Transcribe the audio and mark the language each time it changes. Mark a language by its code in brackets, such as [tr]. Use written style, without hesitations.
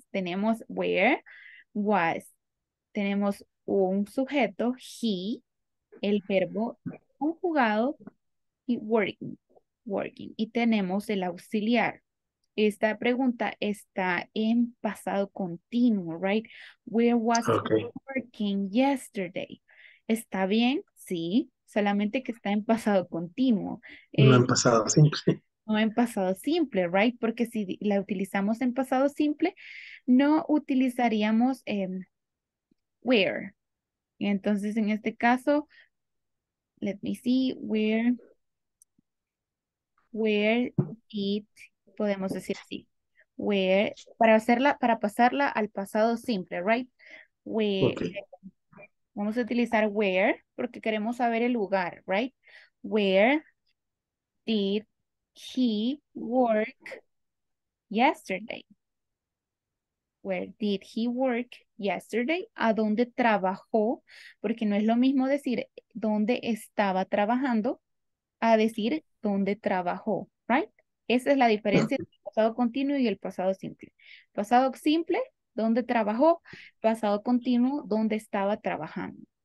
[es] Tenemos where, was. Tenemos un sujeto, he, el verbo conjugado y working, working. Y tenemos el auxiliar. Esta pregunta está en pasado continuo, right? [en] Where was he working yesterday? [es] ¿Está bien? Sí, solamente que está en pasado continuo. No en pasado simple. No en pasado simple, right? Porque si la utilizamos en pasado simple, no utilizaríamos where. Entonces, en este caso, [en] let me see, [es] where did, podemos decir así, where, para pasarla al pasado simple, right? Where, Okay. vamos a utilizar where porque queremos saber el lugar, right? [en] Where did he work yesterday? Where did he work yesterday? [es] ¿A dónde trabajó? Porque no es lo mismo decir dónde estaba trabajando a decir dónde trabajó, right? Esa es la diferencia entre el pasado continuo y el pasado simple. Pasado simple, dónde trabajó. Pasado continuo, dónde estaba trabajando.